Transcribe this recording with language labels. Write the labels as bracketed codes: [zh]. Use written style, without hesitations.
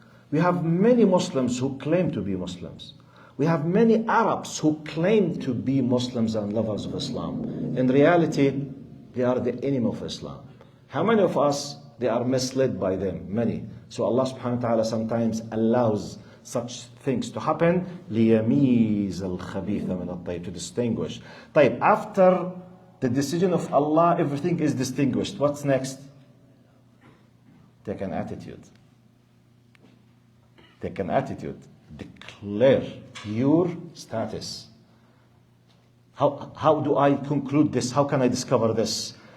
[en] We have many Muslims who claim to be Muslims. We have many Arabs who claim to be Muslims and lovers of Islam. In reality, they are the enemy of Islam. How many of us They are misled by them, many. So Allah subhanahu wa ta'ala sometimes allows such things to happen. [ar] لِيَمِيزَ الْخَبِيثَ مِنَ الطَّيِّبِ, [en] to distinguish. طيب, after the decision of Allah, everything is distinguished. What's next? Take an attitude. Take an attitude. Declare your status. How do I conclude this? How can I discover this?